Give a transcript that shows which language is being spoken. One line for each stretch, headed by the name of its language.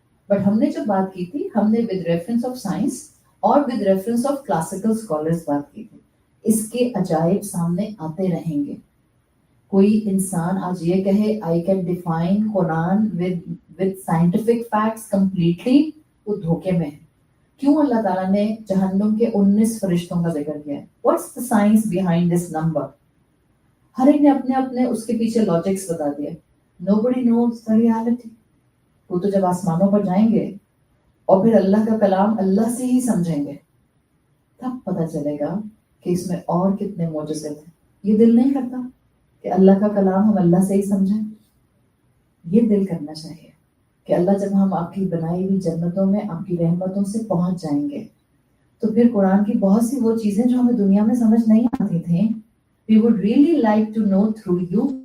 Hindi: But हमने जब बात की थी हमने
English: with reference of science
Hindi: और
English: with reference of classical scholars
Hindi: बात की थी. इसके अजायब सामने आते रहेंगे. कोई इंसान आज ये कहे
English: I can define Quran with scientific facts completely,
Hindi: वो धोखे में है. क्यों अल्लाह ताला ने जहन्नुम के 19 फरिश्तों का जिक्र किया है?
English: What's the science behind this number?
Hindi: हर एक ने अपने अपने उसके पीछे लॉजिक्स बता दिए.
English: Nobody knows the reality.
Hindi: वो तो जब आसमानों पर जाएंगे और फिर अल्लाह का कलाम अल्लाह से ही समझेंगे, तब पता चलेगा कि इसमें और कितने मौजज़े थे. ये दिल नहीं करता कि अल्लाह का कलाम हम अल्लाह से ही समझें? ये दिल करना चाहिए कि अल्लाह जब हम आपकी बनाई हुई जन्नतों में आपकी रहमतों से पहुंच जाएंगे तो फिर कुरान की बहुत सी वो चीजें जो हमें दुनिया में समझ नहीं आती थी,
English: we would really like to know through you.